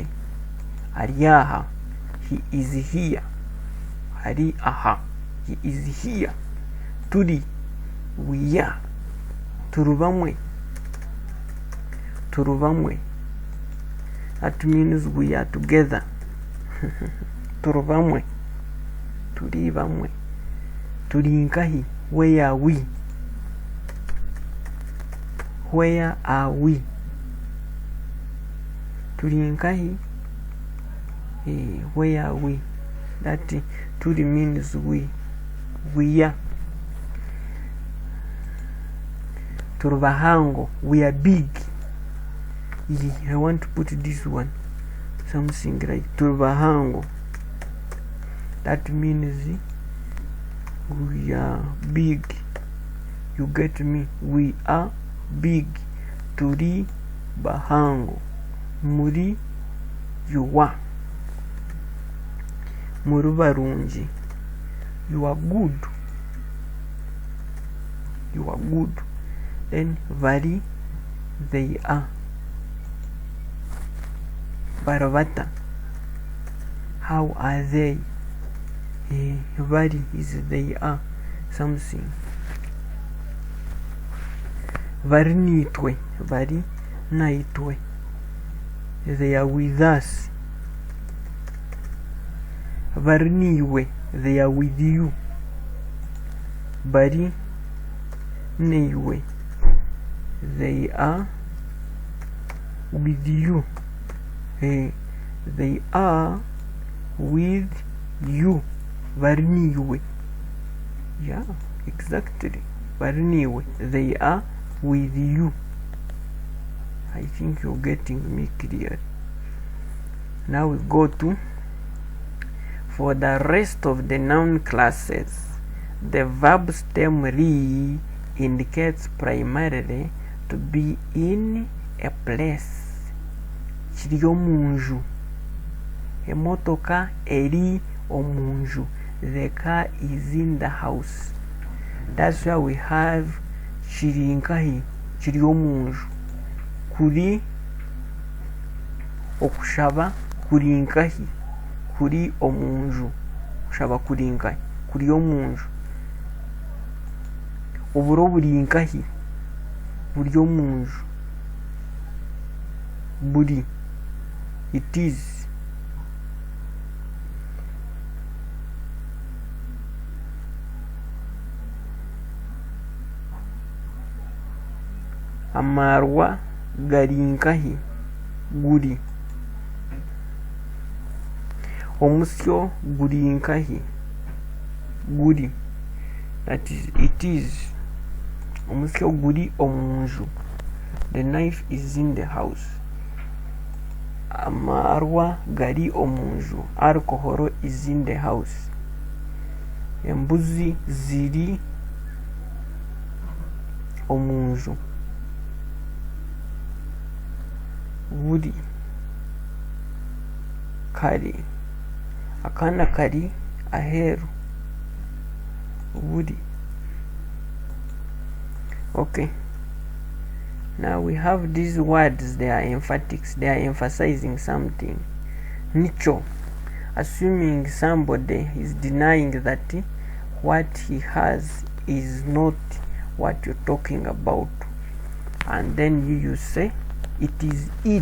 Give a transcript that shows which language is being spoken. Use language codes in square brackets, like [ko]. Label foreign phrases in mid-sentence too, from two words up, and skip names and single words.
[en] Ariaha, he is here. [nyn] Ari aha, [en] he is here. Turi, we are. Turubamwe. That means we are together. [nyn] Turubamwe. Turibamwe. Turinkahi, [en] where are we? Where are we? Turinkahi, where are we? That turi means we are. Turubahango, we are big. I want to put this one, something like turubahango. That means we are big. You get me? We are big. [nyn] Turi bahango. Muri yuwa. Murubarunji. [en] You are good. You are good. Then vari, they are. Baravata, how are they? Vari is they are something. [nyn] Vari nitwe, vari naitwe. [en] They are with us. [nyn] Vari niwe, [en] they are with you. [nyn] Bari niwe, [en] they are with you. They are with you. Varniwe. Yeah, exactly. Varniwe. They are with you. I think you're getting me clear. Now we go to, for the rest of the noun classes, the verb stem re indicates primarily to be in a place. [nyn] Chiri omunju. Emotoka eri omunju. [en] The car is in the house. That's why we have [nyn] chiri nkahi, chiri omunju. Kuri okushaba kuri nkahi, kuri omunju. Kushaba kuri nkahi, kuri omunju. Oburo buri nkahi, buri omunju. Buri. [en] It is. [nyn] Amarwa garinkahi, guri. Omusyo gurinkahi, guri. [en] That is, it is. [nyn] Omusyo guri omunju. [en] The knife is in the house. [nyn] Amarwa gari omunju. [en] Alcohol is in the house. [nyn] Embuzi ziri omunju. Buri. Kari. Akana kari aheru. Buri. [en] Okay. Now we have these words, they are emphatics, they are emphasizing something. Nicho, assuming somebody is denying that what he has is not what you're talking about, and then you say it is it.